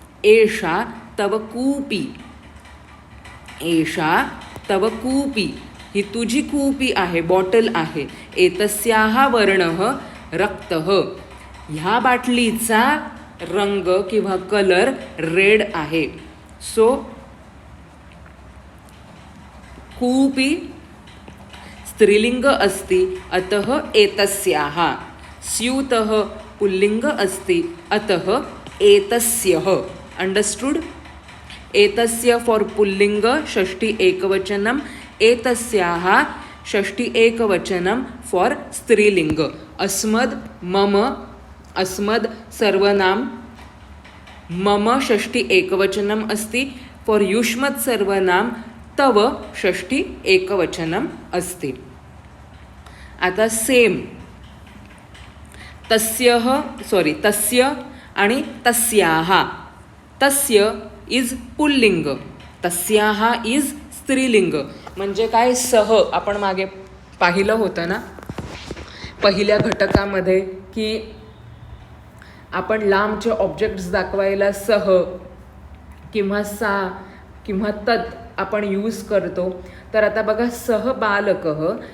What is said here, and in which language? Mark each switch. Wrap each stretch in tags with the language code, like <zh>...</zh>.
<sa>एषा तव कूपी, एषा तव कूपी</sa> <mr>ही तुझी कूपी आहे, बॉटल आहे.</mr> <sa>एतस्याः वर्णः रक्तः.</sa> <mr>ह्या बाटलीचा रंग किंवा कलर रेड आहे.</mr> <sa>सो कूपी स्त्रीलिंग अस्ति अतः एतस्याः. स्यूतः पुल्लिंग अस्ति अतः एतस्यः.</sa> <en>Understood?</en> <sa>एतस्य फॉर पुल्लिंग षष्ठी एकवचनम, एतस्याः षष्ठी एकवचनम फॉर स्त्रीलिंग. अस्मद, मम, अस्मद सर्वनाम, मम षष्ठी एकवचनम अस्ति. फॉर युष्मत् सर्वनाम तव षष्ठी एकवचनम अस्ति.</sa> <mr>आता सेम तस्यः, सॉरी तस्य आणि तस्याः.</mr> <sa>तस्य इज पुल्लिंग, तस्याः इज स्त्रीलिंग.</sa> <mr>म्हणजे काय? सह. आपण मागे पाहिलं होतं ना पहिल्या घटकामध्ये की आपण लांबचे ऑब्जेक्ट्स दाखवायला सह किंवा सा किंवा तत् आपण यूज करतो. तर आता बघा</mr> <sa>सह बालकः</sa>